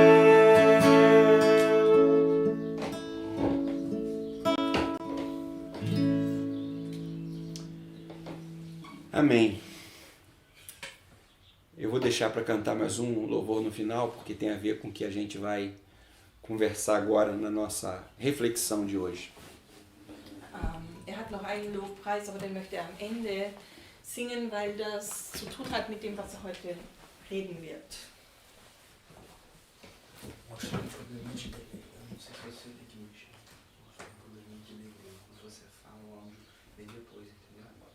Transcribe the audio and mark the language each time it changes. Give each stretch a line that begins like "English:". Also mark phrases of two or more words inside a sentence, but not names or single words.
Portuguese: Amém. Eu vou deixar para cantar mais um louvor no final, porque tem a ver com o que a gente vai conversar agora na nossa reflexão de hoje.
German: Hat noch einen Lobpreis, aber den möchte er am Ende singen, weil das zu tun hat mit dem, was er heute reden wird.
Portuguese: Mostra um probleminha de delay. Eu não sei se você tem que mexer. Mostra um probleminha de delay. Quando você fala, o áudio vem depois, entendeu?